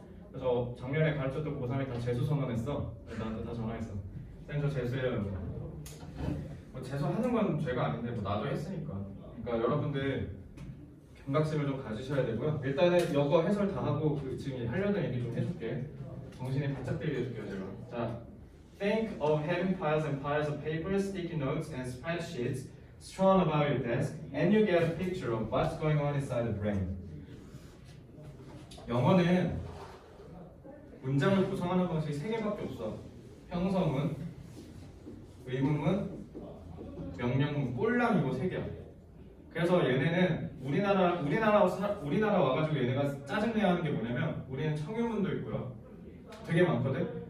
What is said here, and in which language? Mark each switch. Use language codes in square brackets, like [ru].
[ko] 그래서 작년에 가르쳤던 고3이 다 재수 선언했어. 나한테 다 전화했어. 쌤 저 재수해요. 뭐 재수하는 건 죄가 아닌데 뭐 나도 했으니까. 그러니까 여러분들 경각심을 좀 가지셔야 되고요. 일단은 이거 해설 다 하고 그 지금 하려던 얘기 좀 해줄게. 정신이 바짝 들게 해줄게요 제가. [en] 자, think of having piles and piles of papers, sticky notes, and spreadsheets strewn about your desk, and you get a picture of what's going on inside the brain. [ko] 영어는 문장을 구성하는 방식이 3개밖에 없어. 형성문, 의문문, 명령문, 꼴랑 이거 3개야. 그래서 얘네는 우리나라 와가지고 얘네가 짜증내야 하는 게 뭐냐면 우리는 청유문도 있고요. 되게 많거든.